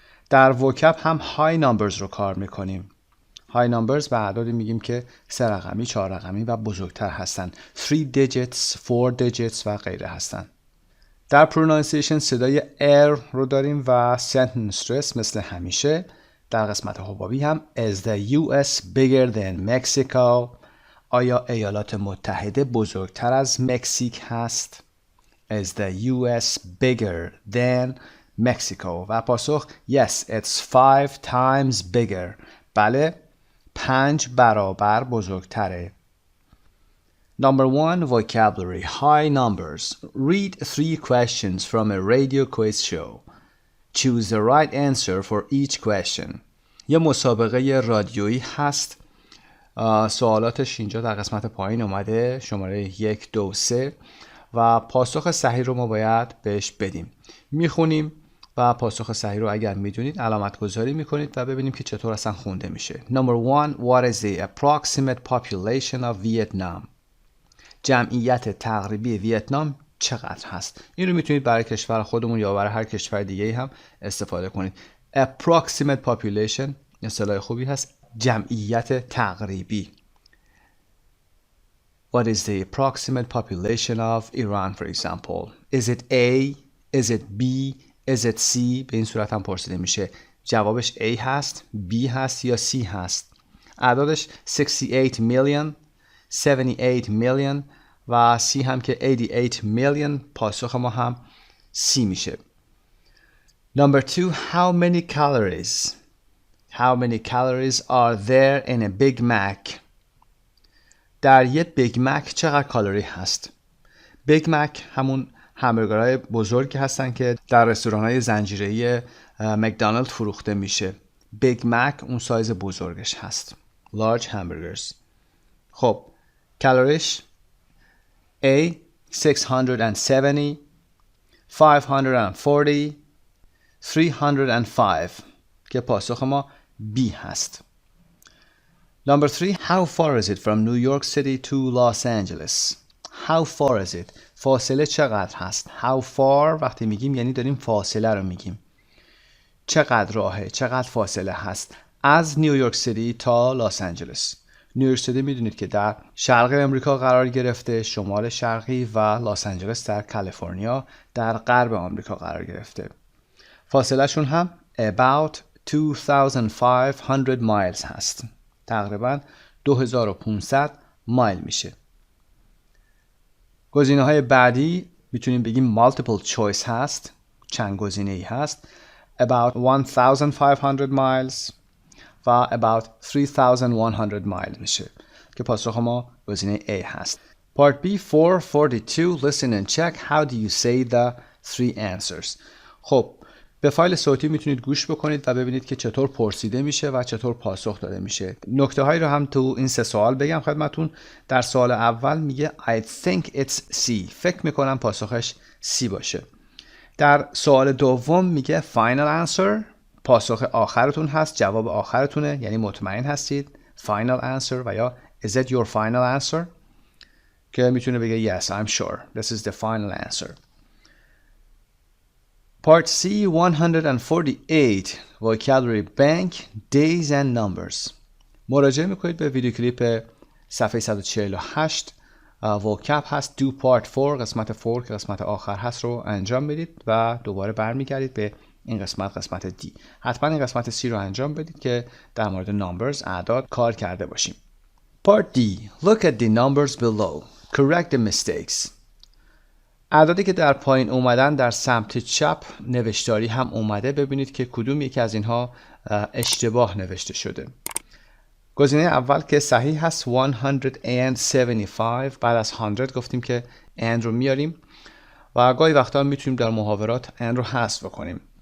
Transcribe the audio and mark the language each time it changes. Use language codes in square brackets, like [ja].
[fa] در وکب هم high numbers رو کار میکنیم. high numbers به اعدادی میگیم که 3 رقمی، 4 رقمی و بزرگتر هستن. [en] 3 digits, 4 digits [fa] و غیره هستن. در pronunciation صدای R رو داریم و sentence stress مثل همیشه. در قسمت حبابی هم [en] Is the US bigger than Mexico؟ [fa] آیا ایالات متحده بزرگتر از مکزیک هست؟ [en] Is the US bigger than Mexico؟ [fa] و پاسخ [en] Yes, it's 5 times bigger. [fa] بله، 5 برابر بزرگتره. [en] Number 1, vocabulary, high numbers. Read 3 questions from a radio quiz show. Choose the right answer for each question. [fa] یه مسابقه رادیویی هست. سوالاتش اینجا در قسمت پایین اومده، شماره 1، 2، 3 و پاسخ صحیح رو ما باید بهش بدیم. میخونیم و پاسخ صحیح رو اگر میدونید علامت گذاری میکنید و ببینیم که چطور اصلا خونده میشه. [en] Number 1, what is the approximate population of Vietnam؟ [fa] جمعیت تقریبی ویتنام چقدر هست؟ این رو میتونید برای کشور خودمون یا برای هر کشور دیگه هم استفاده کنید. Approximate population اصطلاح خوبی هست. جمعیت تقریبی. [en] What is the approximate population of Iran, for example? Is it A? Is it B? Is it C? [fa] به این صورت هم پرسیده میشه. جوابش A هست، B هست یا C هست. اعدادش 68 million, 78 million و C هم که 88 million. پاسخ ما هم C میشه. [en] Number 2, how many calories? How many calories are there in a Big Mac? [fa] در یه بیگ مک چقدر کالری هست؟ بیگ مک همون همبرگرهای بزرگی هستن که در رستوران‌های زنجیره‌ای مکدونالد فروخته میشه. بیگ مک اون سایز بزرگش هست. [en] Large hamburgers. [fa] خب کالریش A 670, 540, 305 که پاسخ ما B هست. [en] Number 3, how far is it from New York City to Los Angeles? How far is it? [fa] فاصله چقدر هست؟ How far وقتی میگیم یعنی داریم فاصله رو میگیم. چقدر راهه؟ چقدر فاصله هست از نیویورک سیتی تا لس آنجلس؟ نیویورک سیتی میدونید که در شرق امریکا قرار گرفته، شمال شرقی، و لس آنجلس در کالیفرنیا در غرب آمریکا قرار گرفته. فاصله شون هم about 2500 miles هست. تقریبا 2500 مایل میشه. گزینه‌های بعدی میتونیم بگیم multiple choice هست، چند گزینه‌ای هست. about 1500 miles و about 3100 miles میشه که پاسخ ما گزینه A هست. [en] Part B 442 listen and check how do you say the three answers. خب [fa] به فایل صوتی میتونید گوش بکنید و ببینید که چطور پرسیده میشه و چطور پاسخ داده میشه. نکته هایی رو هم تو این 3 سوال بگم خدمتون. در سوال اول میگه [en] I think it's C. [fa] فکر میکنم پاسخش C باشه. در سوال دوم میگه final answer. پاسخ آخرتون هست، جواب آخرتونه، یعنی مطمئن هستید. [en] final answer [fa] و یا [en] is it your final answer [fa] که میتونه بگه [en] yes I'm sure this is the final answer. Part C 148 Vocabulary Bank Days and Numbers. [fa] مراجعه میکنید به ویدیو کلیپ صفحه 148. vocab هست do part 4 قسمت 4 که قسمت آخر هست رو انجام بدید و دوباره برمیگردید به این قسمت D. حتما این قسمت C رو انجام بدید که در مورد numbers اعداد کار کرده باشیم. [en] Part D Look at the numbers below. Correct the mistakes. [fa] اعدادی که در پایین اومدن در سمت چپ نوشتاری هم اومده. ببینید که کدوم یکی از اینها اشتباه نوشته شده. گزینه اول که صحیح هست 175. بعد از 100 گفتیم که and رو میاریم و گاهی وقتا میتونیم در محاورات and رو حذف بکنیم.